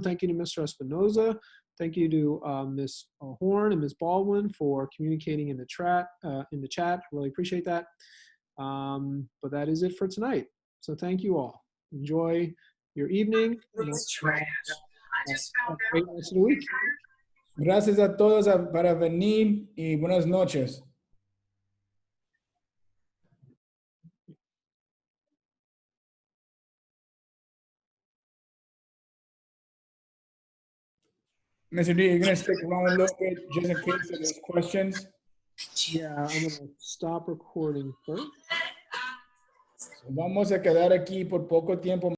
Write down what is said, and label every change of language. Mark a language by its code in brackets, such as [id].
[en] Thank you to Mr. Espinoza. Thank you to Ms. Horn and Ms. Baldwin for communicating in the chat. Really appreciate that. But that is it for tonight. So thank you all. Enjoy your evening. Have a great rest of the week. [es] Gracias a todos para venir y buenas noches. [en] Mr. D, you're going to stick around a little bit just in case there's questions. Yeah, I'm going to stop recording first. [es] Vamos a quedar aquí por poco tiempo.